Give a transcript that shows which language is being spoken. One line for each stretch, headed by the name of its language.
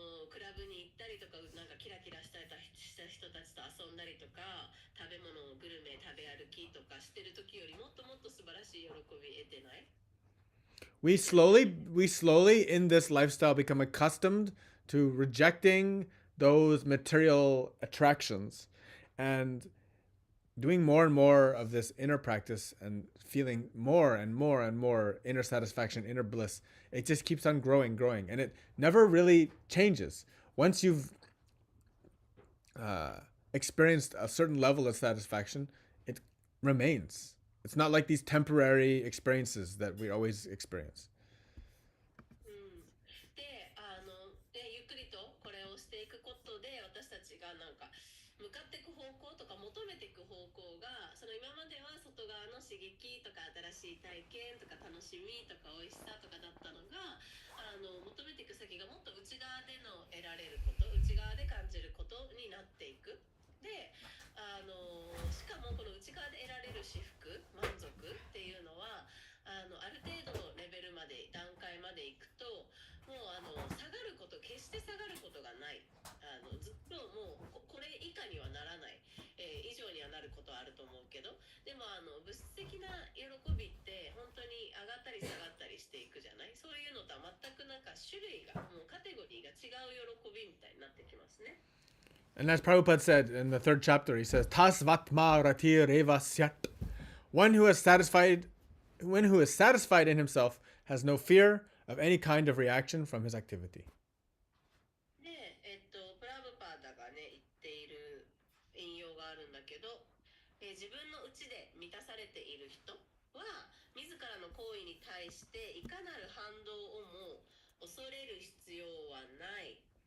Japanese: クラブに行ったりとかなんかキラキラした人たちと遊んだりとか食べ物グルメ食べ歩きとかしてる時よりもっともっと素晴らしい喜び得てない？
English: We slowly in this lifestyle become accustomed to rejecting those material attractions and doing more and more of this inner practice and feeling more and more and more inner satisfaction, inner bliss. It just keeps on growing, and it never really changes. Once you've experienced a certain level of satisfaction, it remains. It's not like these temporary experiences that we always experience.
Japanese: で、ゆっくりとこれをしていくことで私たちがなんか向かっていく方向とか求めていく方向がその今までは外側の刺激とか新しい体験とか楽しみとか美味しさとかだったのが求めていく先がもっと内側での得られること内側で感じることになっていく。でしかもこの内側で得られる至福満足っていうのはある程度のレベルまで段階までいくともう下がること決して下がることがないずっともうこれ以下にはならない、以上にはなることはあると思うけどでも物質的な喜びって本当に上がったり下がったりしていくじゃない。そういうのとは全くなんか種類がもうカテゴリーが違う喜びみたいになってきますね。
English: And as Prabhupada said in the third chapter, he says,
Sanskrit: Tas vatma rati reva syat.
English: One who is satisfied in himself has no fear of any kind of reaction from his activity.
Japanese: で、プラブパーダがね、言っている引用があるんだけど、自分の内で満たされている人は、自らの行為に対していかなる反動をも恐れる必要はない。